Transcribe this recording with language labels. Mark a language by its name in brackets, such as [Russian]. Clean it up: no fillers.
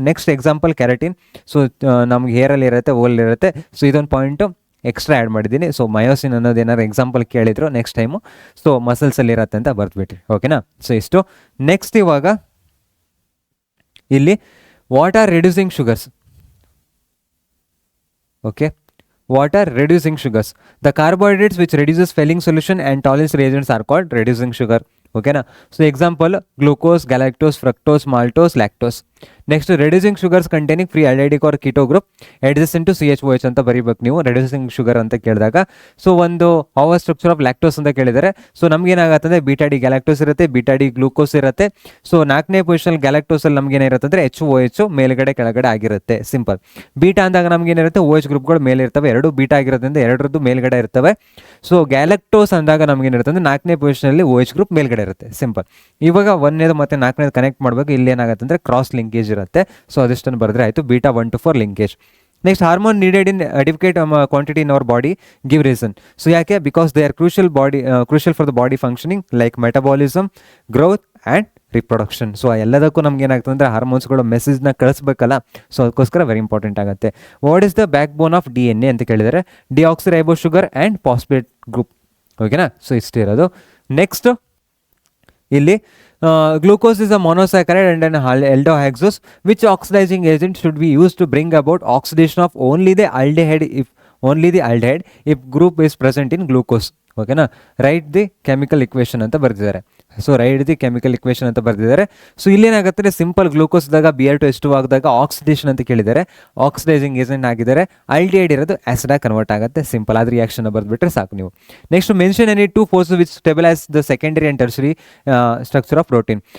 [Kannada] Next example keratin. So ನಮ್ಗೆ ಹೇರಲ್ಲಿ ಇರುತ್ತೆ, ಓಲಿರುತ್ತೆ. So ಇದೊಂದು ಪಾಯಿಂಟು ಎಕ್ಸ್ಟ್ರಾ ಆ್ಯಡ್ ಮಾಡಿದ್ದೀನಿ. ಸೊ ಮಯೋಸಿನ್ ಅನ್ನೋದು ಏನಾದ್ರು ಎಕ್ಸಾಂಪಲ್ ಕೇಳಿದ್ರು ನೆಕ್ಸ್ಟ್ ಟೈಮು, ಸೊ ಮಸಲ್ಸಲ್ಲಿ ಇರತ್ತೆ ಅಂತ ಬರೆದ್ಬಿಟ್ರಿ. ಓಕೆನಾ. ಸೊ ಇಷ್ಟು. [English] next [Kannada] ಇವಾಗ ಇಲ್ಲಿ [English] What are reducing sugars. Okay. What are reducing sugars? The carbohydrates which reduces Fehling solution and tolerance reagents are called reducing sugar. [Kannada] ಓಕೆನಾ. [English] So example glucose, galactose, fructose, maltose, lactose. Next reducing sugars containing free aldehydic or keto group edges into CHOH [Kannada] ಅಂತ ಬರೀಬೇಕು ನೀವು reducing sugar ಅಂತ ಕೇಳಿದಾಗ. So ಒಂದು how structure of lactose ಅಂತ ಕೇಳಿದರೆ, so ನಮ್ಗೇನಾಗುತ್ತೆ ಅಂದರೆ ಬೀಟಾ ಡಿ ಗ್ಯಾಲಕ್ಟೋಸ್ ಇರುತ್ತೆ, ಬೀಟಾ ಡಿ ಗ್ಲೂಕೋಸ್ ಇರುತ್ತೆ. ಸೊ 4ನೇ ಪೊಸಿಷನ್ ಗ್ಯಾಲಕ್ಟೋಸಲ್ಲಿ ನಮ್ಗೇನಿರುತ್ತೆ ಅಂದರೆ HOH ಮೇಲ್ಗಡೆ ಕೆಳಗಡೆ ಆಗಿರುತ್ತೆ. ಸಿಂಪಲ್. ಬೀಟಾ ಅಂದಾಗ ನಮ್ಗೇನಿರುತ್ತೆ OH ಗ್ರೂಪ್ಗಳು ಮೇಲೆ ಇರ್ತವೆ, 2 ಬೀಟಾ ಆಗಿರೋದ್ರಿಂದ 2ರದ್ದು ಮೇಲ್ಗಡೆ ಇರ್ತವೆ. ಸೊ ಗ್ಯಾಲಕ್ಟೋಸ್ ಅಂದಾಗ ನಮ್ಗೇನಿರುತ್ತೆ ಅಂದರೆ 4ನೇ ಪೊಸಿಷನಲ್ಲಿ OH ಗ್ರೂಪ್ ಮೇಲ್ಗಡೆ ಇರುತ್ತೆ. ಸಿಂಪಲ್. ಇವಾಗ 1ನೇದು ಮತ್ತು 4ನೇದು ಕನೆಕ್ಟ್ ಮಾಡಬೇಕು. ಇಲ್ಲಿ ಏನಾಗುತ್ತೆ ಅಂದರೆ ಕ್ರಾಸ್ ಲಿಂಕೇಜ್ ಇರುತ್ತೆ. ಸೊ ಅದಿಷ್ಟನ್ನು ಬರೆದ್ರೆ ಆಯಿತು. [English] Beta 1 to 4 linkage. Next hormone needed in adequate quantity in our body, give reason. So ಯಾಕೆ? Because they are crucial for the body functioning like metabolism, growth and reproduction. [Kannada] So ಎಲ್ಲದಕ್ಕೂ ನಮ್ಗೆ ಏನಾಗ್ತದೆ ಅಂದರೆ ಹಾರ್ಮೋನ್ಸ್ಗಳು ಮೆಸೇಜ್ನ ಕಳಿಸ್ಬೇಕಲ್ಲ. So ಅದಕ್ಕೋಸ್ಕರ very important ಆಗುತ್ತೆ. [English] what is the backbone of DNA [Kannada] ಅಂತ ಕೇಳಿದರೆ [English] Deoxyribo sugar and phosphate group. [Kannada] ಓಕೆನಾ. ಸೊ ಇಷ್ಟಿರೋದು. [English] Next ಇಲ್ಲಿ glucose is a monosaccharide and an aldehyde. Which oxidizing agent should be used to bring about oxidation of only the aldehyde if group is present in glucose? [Kannada] ಓಕೆನಾ. [English] write the chemical equation [Kannada] ಅಂತ ಬರೆದಿದ್ದಾರೆ. [English] So write the chemical equation ಅಂತ ಬರೆದಿದ್ದಾರೆ. [Kannada] So ಇಲ್ಲೇನಾಗುತ್ತೆ simple glucose ಇದ್ದಾಗ Br2 ಆದಾಗ oxidation ಅಂತ ಕೇಳಿದ್ದಾರೆ, oxidising agent ಆಗಿದ್ದಾರೆ. ಅಲ್ಡಿಹೈಡ್ ಇರೋದು ಆಸಿಡ್ ಕನ್ವರ್ಟ್ ಆಗುತ್ತೆ. ಸಿಂಪಲ್. ಆದ ರಿಯಾಕ್ಷನ್ ಬರೆದ್ಬಿಟ್ರೆ ಸಾಕು ನೀವು. [English] Next mention any 2 forces which stabilise the secondary and tertiary structure of protein.